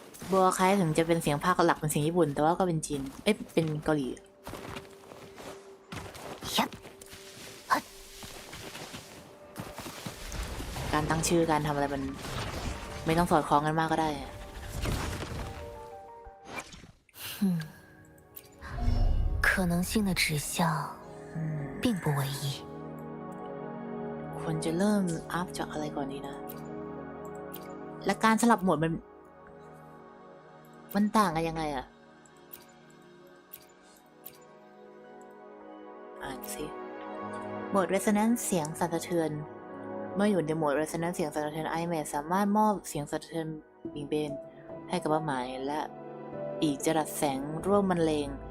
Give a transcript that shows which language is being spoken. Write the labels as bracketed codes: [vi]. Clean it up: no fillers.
[th] บัวคล้ายถึงจะเป็นเสียงภาคหลักเป็นเสียงญี่ปุ่นแต่ว่าก็เป็นจีนเป็นเกาหลีการตั้งชื่อการทำอะไรมันไม่ต้องสอดคล้องกันมากก็ได้ [zh] 可能性的指向并不唯一。 [th] ควรจะเริ่มอัพจากอะไรก่อนดีนะ และการสลับโหมดมันต่างกันยังไงอะอ่านสิโหมด Resonance เสียงสั่นสะเทือน เมื่ออยู่ในโหมด Resonance เสียงสั่นสะเทือน iMac สามารถมอบเสียงสั่นสะเทือนบิ่งเบนให้กับเป้าหมายและอีกจรัสแสงร่วมบรรเลง